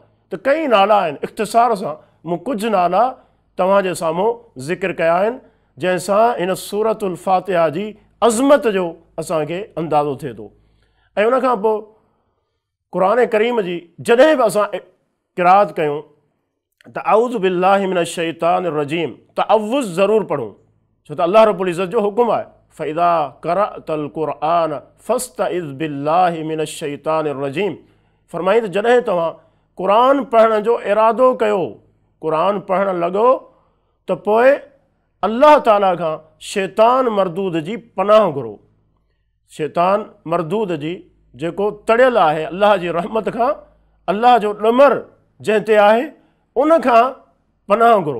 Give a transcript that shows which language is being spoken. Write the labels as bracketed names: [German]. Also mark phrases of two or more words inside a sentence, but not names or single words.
[Sindhi] त कई नाला आहिनि, इख़्तिसार सां मूं कुझु नाला तव्हांजे साम्हूं ज़िक्र कया आहिनि जंहिंसां हिन सूरतुल फ़ातिहा जी अज़मत जो असांखे अंदाज़ो थिए थो। ऐं उनखां पोइ क़ुर करीम जी जॾहिं बि असां क़िराअत कयूं त [Arabic] أعوذ بالله من الشيطان الرجيم [Sindhi] तअव्वुज़ ज़रूरु पढ़ूं, छो त [Arabic] الله رب العزة [Sindhi] जो हुकुम आहे [Arabic] فإذا قرأت القرآن فاستعذ بالله من الشيطان الرجيم. [Sindhi] फ़रमाई त जॾहिं तव्हां क़ुर पढ़ण जो इरादो कयो, क़ुर पढ़णु लॻो त पोइ अल्लाह ताला खां शैतान मरदूद जी पनाह घुरो। शैतान मरदूद जी जेको तड़ियल आहे अल्लाह जी रहमत खां, अल्लाह जो ॾमर जंहिं ते आहे उन खां पनाह घुरो।